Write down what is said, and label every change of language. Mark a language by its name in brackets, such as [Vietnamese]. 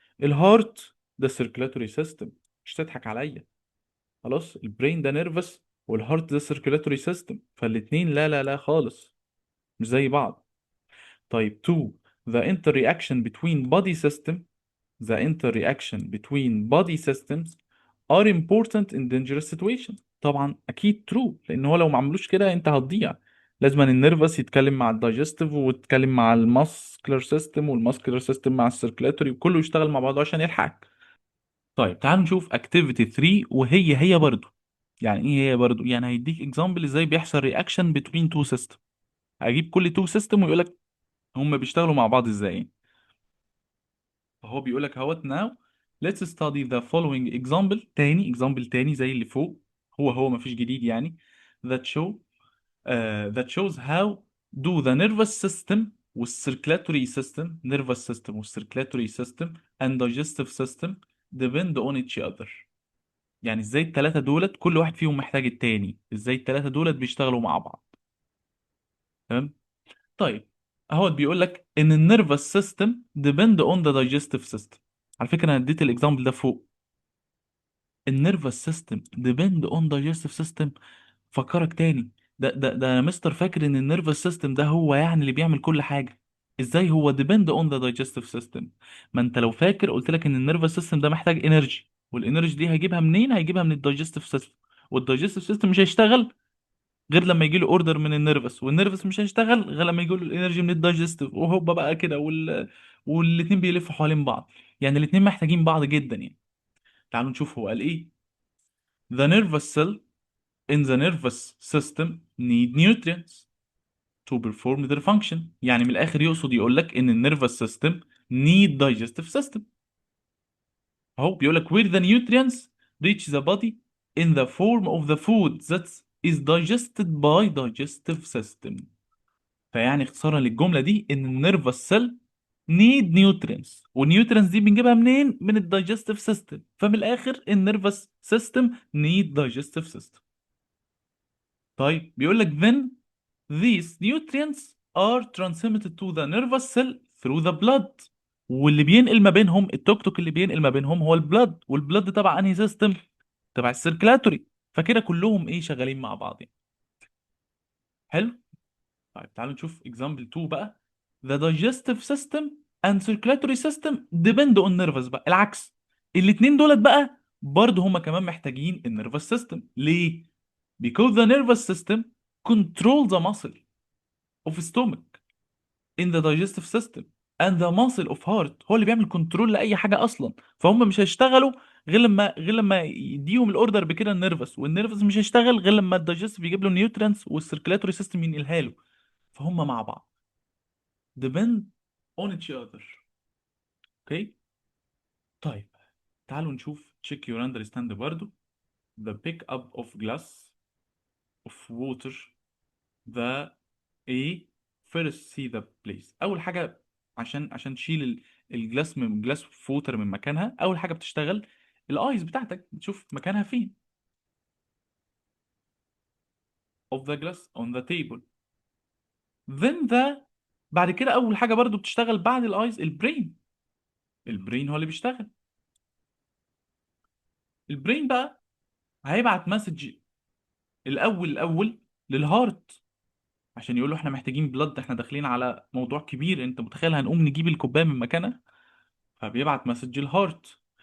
[Arabic] الهارت ده سيركيلاتوري سيستم. مش تضحك عليا. خلاص البرين ده نيرفس والهارت ده سيركيلاتوري سيستم، فالاتنين لا لا لا خالص، مش زي بعض. طيب 2. [English] The interaction between body system. The interaction between body systems are important in dangerous situations. [Arabic] طبعا اكيد true، لان هو لو ما عملوش كده انت هتضيع. لازم أن النيرفس يتكلم مع الدايجستيف ويتكلم مع الماسكولار سيستم والماسكولار سيستم مع السيركلاتوري وكله يشتغل مع بعضه عشان يلحقك. طيب تعال نشوف اكتيفيتي 3 وهي هي برضو. يعني ايه هي برضو؟ يعني هيديك اكزامبل ازاي بيحصل رياكشن بين تو سيستم. هجيب كل تو سيستم ويقول لك هم بيشتغلوا مع بعض ازاي. فهو بيقول لك اهوت [English] now let's study the following example. [Arabic] تاني example تاني زي اللي فوق. هو مفيش جديد يعني. [English] that show that shows how do the nervous system والcirculatory system nervous system والcirculatory system and digestive system depend on each other. [Arabic] يعني ازاي التلاتة دولت كل واحد فيهم محتاج التاني، ازاي التلاتة دولت بيشتغلوا مع بعض. تمام. طيب اهو بيقول لك ان النيرفس سيستم [English] depend on the digestive system. [Arabic] على فكره انا اديت الاكزامبل ده فوق. [English] النيرفس system depend on digestive system. [Arabic] فكرك تاني. ده انا مستر فاكر ان النيرفس سيستم ده هو يعني اللي بيعمل كل حاجه. ازاي هو [English] depend on the digestive system؟ [Arabic] ما انت لو فاكر قلت لك ان النيرفس سيستم ده محتاج انرجي، والانرجي دي هيجيبها منين؟ هيجيبها من الدايجستيف سيستم. والدايجستيف سيستم مش هيشتغل غير لما يجي له اوردر من النيرفس، والنيرفس مش هيشتغل غير لما يجي له الانرجي من الدايجستيف، وهوبا بقى كده والاتنين بيلفوا حوالين بعض. يعني الاتنين محتاجين بعض جدا يعني. تعالوا نشوف هو قال ايه. [English] The nervous cell in the nervous system need nutrients to perform their function. [Arabic] يعني من الاخر يقصد يقول لك ان النيرفس سيستم [English] need digestive system. [Arabic] اهو بيقول لك [English] where the nutrients reach the body in the form of the food that is digested by digestive system. [Arabic] فيعني اختصارا للجمله دي ان النيرفس سيل نيد نيوترينز، والنيوترينز دي بنجيبها منين؟ من الدايجستيف سيستم. فمن الاخر النيرفس سيستم نيد دايجستيف سيستم. طيب بيقول لك [English] then these nutrients are transmitted to the nervous cell through the blood. [Arabic] واللي بينقل ما بينهم التوك توك اللي بينقل ما بينهم هو البلد، والبلد تبع انهي سيستم؟ تبع السيركلاتوري. فكده كلهم ايه شغالين مع بعض يعني. حلو. طيب تعالوا نشوف example 2 بقى. [English] The digestive system and circulatory system depend on nervous. [Arabic] بقى العكس. الاتنين دولت بقى برضه هما كمان محتاجين النيرفس system. [English] ليه؟ Because the nervous system control the muscle of stomach in the digestive system and the muscle of heart. [Arabic] هو اللي بيعمل كنترول لأي حاجة أصلا. فهم مش هيشتغلوا غير لما يديهم الاوردر بكده النيرفس، والنيرفس مش هيشتغل غير لما الدايجستيف يجيب له نيوترينز والسيركيلاتوري سيستم ينقلها له. فهم مع بعض [English] depend on each other. [Arabic] اوكي. طيب تعالوا نشوف [English] check your understand [Arabic] برضو. the pick up of glass of water the a first see the place. اول حاجه عشان تشيل الجلاس من جلاس فوتر من مكانها، اول حاجه بتشتغل الايز بتاعتك بتشوف مكانها فين. [English] of the glass on the table. [Arabic] then بعد كده اول حاجه برضو بتشتغل بعد الايز البرين. البرين هو اللي بيشتغل. البرين بقى هيبعت مسج الاول للهارت عشان يقول له احنا محتاجين بلد، احنا داخلين على موضوع كبير، انت متخيل هنقوم نجيب الكوبايه من مكانها؟ فبيبعت مسج الهارت.